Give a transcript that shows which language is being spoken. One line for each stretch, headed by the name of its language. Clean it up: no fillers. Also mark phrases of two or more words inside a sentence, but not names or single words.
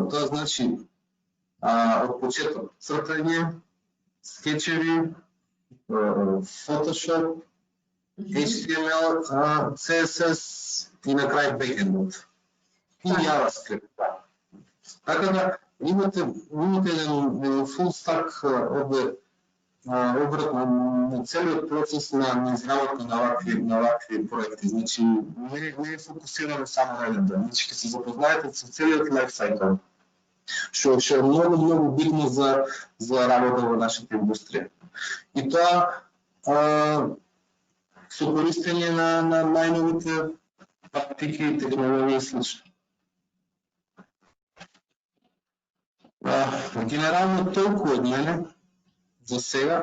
Macedonian: Тоа значи од почеток цртање, скетчеви, Photoshop, HTML, CSS и на крај бекендот. И JavaScript. Така да имате еден
English: full stack
Macedonian: обрат на целиот процес на изработка на вакви проекти. Значи, не е фокусирано само на еден ден. Значи, ќе се запознаете со целиот
English: life cycle,
Macedonian: што е многу битно за работа во нашата индустрија. И тоа со користење на најновите практики, технологии и слично. Генерално толку од мене за сега.